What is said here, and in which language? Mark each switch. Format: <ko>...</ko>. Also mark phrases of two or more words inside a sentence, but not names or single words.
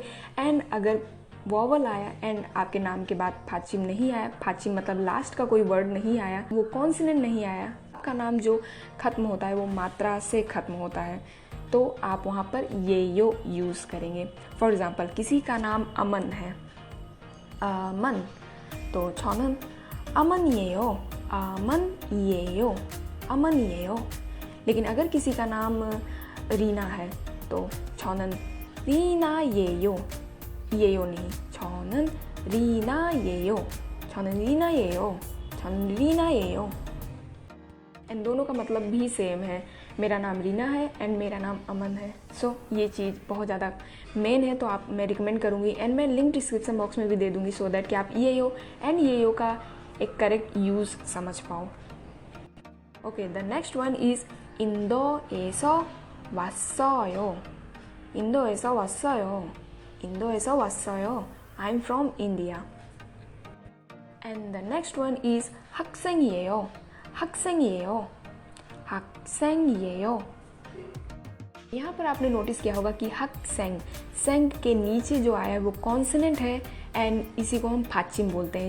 <hi>एंड अगर वॉवल आया एंड आपके नाम के बाद फाचिम नहीं आया, फाचिम मतलब लास्ट का कोई वर्ड नहीं आया, वो कॉन्सोनेंट नहीं आया, आपका नाम जो ख़त्म होता है वो मात्रा से ख़त्म होता है, तो आप वहाँ पर येयो यूज़ करेंगे।</hi> <en>for example</en> <hi>किसी का नाम अमन है, अमन, तो</hi> <ko>저는 अमन이에요, अमन이에요, अमन이에요।</ko> <hi>लेकिन अगर किसी का नाम रीना है तो</hi> <ko>저는 रीना예요,</ko> <hi>예요 नहीं,</hi> <ko>저는 रीना예요, 저는 रीना예요, 저는 रीना예요।</ko> <hi>एंड दोनों का मतलब भी सेम है, मेरा नाम रीना है एंड मेरा नाम अमन है। सो ये चीज़ बहुत ज़्यादा मेन है, तो आप मैं रिकमेंड करूँगी एंड मैं</hi> <en>link description box</en> <hi>में भी दे दूँगी</hi> <en>so that</en> <hi>कि आप येयो एंड येयो का एक</hi> <en>correct use</en> <hi>समझ पाओ।</hi> <en>okay, the next one is</en> <ko>인도에서 왔어요. 인도에서 왔어요. 인도에서 왔어요.</ko> <en>I'm from India. And the next one is 학생이에요.</en> <ko>학생이에요. 학생이에요.</ko> <hi>यहाँ पर आपने नोटिस किया होगा कि हक सेंग, सेंग के नीचे जो आया है वो कॉन्सोनेंट है एंड इसी को हम फाचिम बोलते हैं।</hi>